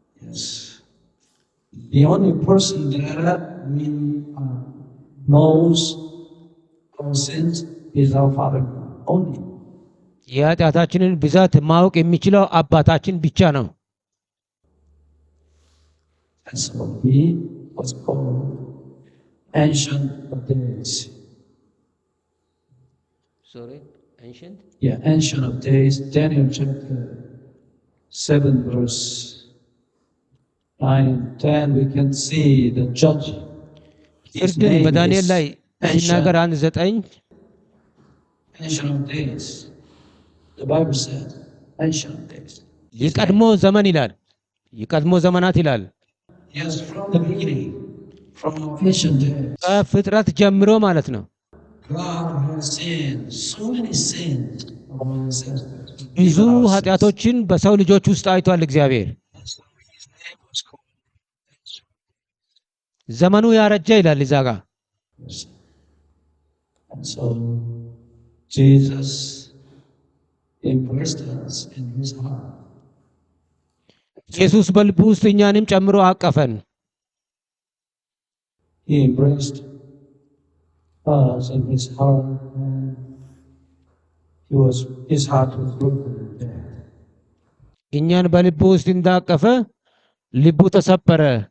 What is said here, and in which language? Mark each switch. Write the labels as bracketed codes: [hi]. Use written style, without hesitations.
[en] The only person that knows our sins is our Father only. [am] የኃጢአታችንን ብዛት ማወቅ የሚችለው አባታችን ብቻ ነው። [en] And so he was called Ancient of Days. Sorry, ancient? Yeah, Ancient of Days. Daniel chapter 7 verse 9 and 10, we can see the judge. [am] ፍርድን በዳንኤል ላይ ሲናገር 1:9 [en] Ancient of Days. The Bible said Ancient of Days. [am] የቀድሞ ዘመን ይላል። የቀድሞ ዘመናት ይላል። [en] Yes, from the beginning, from ancient days. [am] ከፍጥረት ጀምሮ ማለት ነው። [en] God has seen so many sins among his ancestors. [am] ብዙ ኃጢአቶችን በሰው ልጆች ውስጥ አይቷል እግዚአብሔር። ዘመኑ ያረጀ ይላል እዛ ጋ። [en] And so Jesus embraced us in his heart. [am] ኢየሱስ በልቡ ውስጥ እኛንም ጨምሮ አቀፈን። [en] He embraced us in his heart, and his heart was broken in death. [am] እኛን በልቡ ውስጥ እንዳቀፈ ልቡ ተሰበረ።